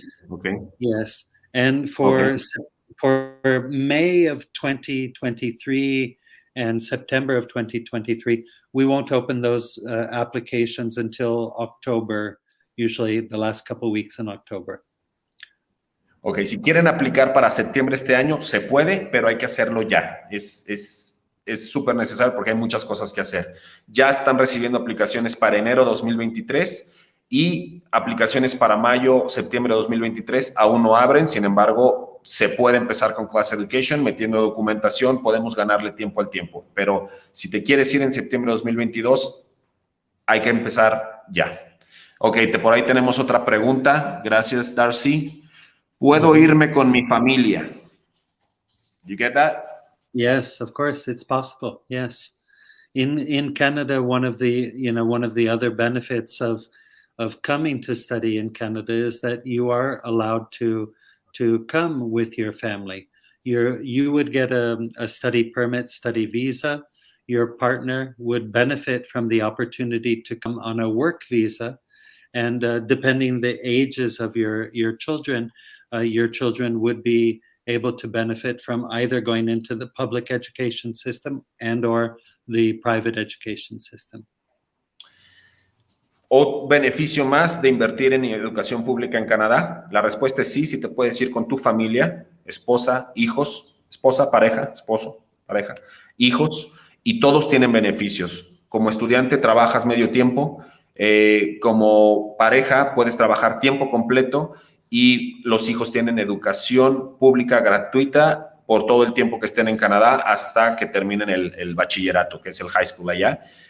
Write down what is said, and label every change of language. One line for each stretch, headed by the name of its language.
English: Okay. Yes, and for May of 2023 and September of 2023, we won't open those applications until October, usually the last couple of weeks in October.
Spanish: Ok, si quieren aplicar para septiembre este año, se puede, pero hay que hacerlo ya. Es súper necesario porque hay muchas cosas que hacer. Ya están recibiendo aplicaciones para enero 2023 y aplicaciones para mayo, septiembre de 2023 aún no abren. Sin embargo, se puede empezar con Class Education, metiendo documentación, podemos ganarle tiempo al tiempo. Pero si te quieres ir en septiembre de 2022, hay que empezar ya. Ok, por ahí tenemos otra pregunta. Gracias, Darcy. ¿Puedo irme con mi familia?
English: You get that? Yes, of course, it's possible. Yes, in Canada, one of the other benefits of coming to study in Canada is that you are allowed to come with your family. You would get a study permit, study visa. Your partner would benefit from the opportunity to come on a work visa, and depending the ages of your children would be able to benefit from either going into the public education system and or the private education system.
Spanish: ¿O beneficio más de invertir en educación pública en Canadá? La respuesta es sí, si te puedes ir con tu familia, esposa, hijos, esposa, pareja, esposo, pareja, hijos, y todos tienen beneficios. Como estudiante trabajas medio tiempo, como pareja puedes trabajar tiempo completo y los hijos tienen educación pública gratuita por todo el tiempo que estén en Canadá hasta que terminen el bachillerato, que es el high school allá.